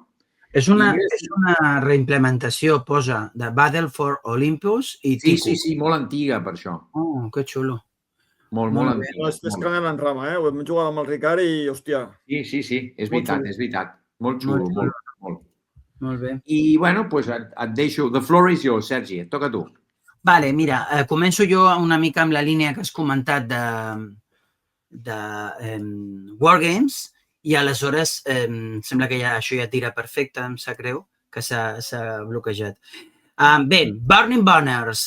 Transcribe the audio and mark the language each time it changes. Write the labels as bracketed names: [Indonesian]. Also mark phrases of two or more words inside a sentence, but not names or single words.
[Catalan] És una reimplementació, posa, de Battle for Olympus i Tico. Sí, molt antiga, per això. Oh, que xulo. Molt antiga. No, és canant en rama, Ho hem jugat amb el Ricard i, hòstia... Sí, és veritat. Molt xulo, molt. Molt bé. I, bueno, doncs et deixo. [English] The floor is yours, Sergi. [Catalan] Et toca a tu. Vale, mira, començo jo una mica amb la línia que has comentat de Wargames i aleshores sembla que això ja tira perfecte, em sap greu, que s'ha bloquejat. Bé, Burning Banners.